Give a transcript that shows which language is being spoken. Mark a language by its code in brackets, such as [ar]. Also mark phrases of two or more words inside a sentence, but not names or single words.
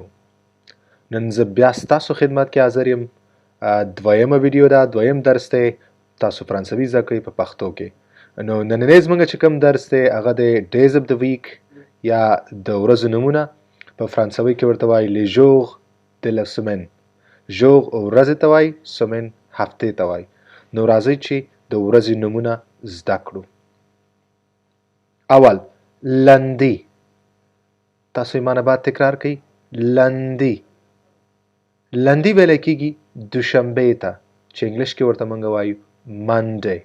[ps] نن زه بیا ستاسو خدمت کې حاضر یم. دویمه ویډیو ده، دویم درس دی. تاسو فرانسوي زده کوئ په پښتو کې. نو نننی زموږ چې کوم درس دی هغه دی [en] days of the week [ps] یا د ورځو نومونه. په فرانسوي کې ورته وایي [fr] les jours de la semaine. [ps] ژوغ ورځې ته وایي، سمین هفتې ته وایي. نو راځئ چې د ورځې نومونه زده کړو. اول لندی. تاسو یې معنی باید تکرار کړئ. لندی. لندی ویلی کېږي دوشنبې ته چې انګلیش کې ورته موږ وایو منډی.